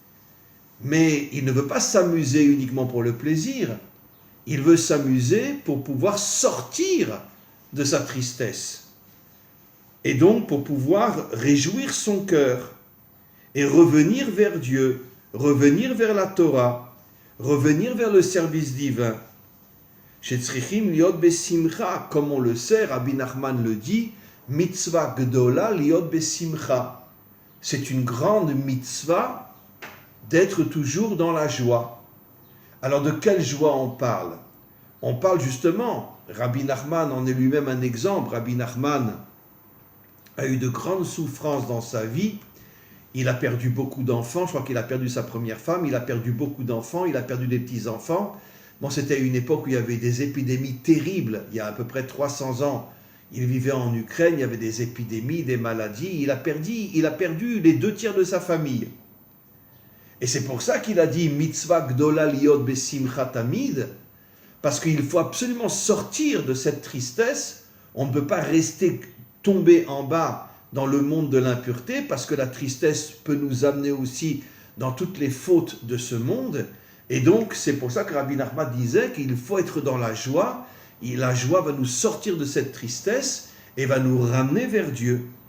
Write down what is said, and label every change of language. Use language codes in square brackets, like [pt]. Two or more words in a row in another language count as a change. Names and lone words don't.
[fr] Mais il ne veut pas s'amuser uniquement pour le plaisir, il veut s'amuser pour pouvoir sortir de sa tristesse, et donc pour pouvoir réjouir son cœur, et revenir vers Dieu, revenir vers la Torah, revenir vers le service divin. [he] שצריכים להיות בשמחה, [fr] comme on le sait, Rabbi Nachman le dit, [he] מצוה גדולה להיות בשמחה. [fr] C'est une grande mitzvah d'être toujours dans la joie. Alors de quelle joie on parle? On parle justement, Rabbi Nachman en est lui-même un exemple. Rabbi Nachman a eu de grandes souffrances dans sa vie. Il a perdu beaucoup d'enfants, je crois qu'il a perdu sa première femme, il a perdu beaucoup d'enfants, il a perdu des petits-enfants. Bon, c'était une époque où il y avait des épidémies terribles, il y a à peu près 300 ans. Il vivait en Ukraine, il y avait des épidémies, des maladies, il a perdu les 2/3 de sa famille. Et c'est pour ça qu'il a dit « [he] מצוה גדולה להיות בשמחה תמיד », [fr] parce qu'il faut absolument sortir de cette tristesse, on ne peut pas rester tombé en bas dans le monde de l'impureté, parce que la tristesse peut nous amener aussi dans toutes les fautes de ce monde. Et donc, c'est pour ça que Rabbi Nachman disait qu'il faut être dans la joie, et la joie va nous sortir de cette tristesse et va nous ramener vers Dieu.